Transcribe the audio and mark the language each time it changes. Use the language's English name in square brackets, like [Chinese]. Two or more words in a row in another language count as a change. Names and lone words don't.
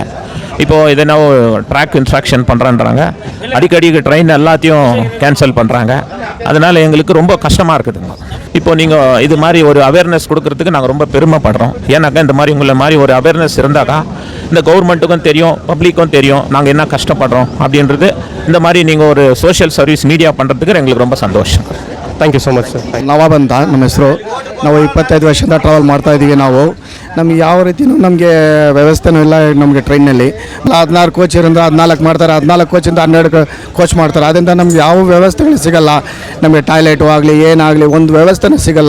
[Tamil] இப்போது எதனா [English] track construction [Tamil] பண்ணுறேன்றாங்க, அடிக்கடி ட்ரெயின் எல்லாத்தையும் கேன்சல் பண்ணுறாங்க. அதனால் எங்களுக்கு ரொம்ப கஷ்டமாக இருக்குதுங்க. இப்போ நீங்கள் இது மாதிரி ஒரு அவேர்னஸ் கொடுக்கறதுக்கு நாங்கள் ரொம்ப பெருமைப்படுறோம். ஏன்னாக்கா இந்த மாதிரி உங்களை மாதிரி ஒரு அவேர்னஸ் இருந்தாக்கா இந்த கவர்மெண்ட்டுக்கும் தெரியும், பப்ளிக்கும் தெரியும் நாங்கள் என்ன கஷ்டப்படுறோம் அப்படின்றது. இந்த மாதிரி நீங்கள் ஒரு [English] social service media [Tamil] பண்ணுறதுக்கு எங்களுக்கு ரொம்ப சந்தோஷம். [English] thank you so much sir. [Kannada] ನವಾಬ್ ಅಂತ ನಮ್ಮ ಹೆಸರು. ನಾವು 25 ವರ್ಷದಿಂದ ಟ್ರಾವೆಲ್ ಮಾಡ್ತಾ ಇದ್ದೀವಿ ನಾವು. ನಮ್ಗೆ ಯಾವ ರೀತಿಯೂ ನಮಗೆ ವ್ಯವಸ್ಥೆನೂ ಇಲ್ಲ ನಮಗೆ ಟ್ರೈನಲ್ಲಿ. 16 ಕೋಚ್ ಇರೋದು 14 ಮಾಡ್ತಾರೆ, 14 ಕೋಚಿಂದ 12 ಕೋಚ್ ಮಾಡ್ತಾರೆ. ಅದರಿಂದ ನಮ್ಗೆ ಯಾವ ವ್ಯವಸ್ಥೆಗಳು ಸಿಗಲ್ಲ. ನಮಗೆ ಟಾಯ್ಲೆಟು ಆಗಲಿ ಏನಾಗಲಿ ಒಂದು ವ್ಯವಸ್ಥೆನೂ ಸಿಗಲ್ಲ.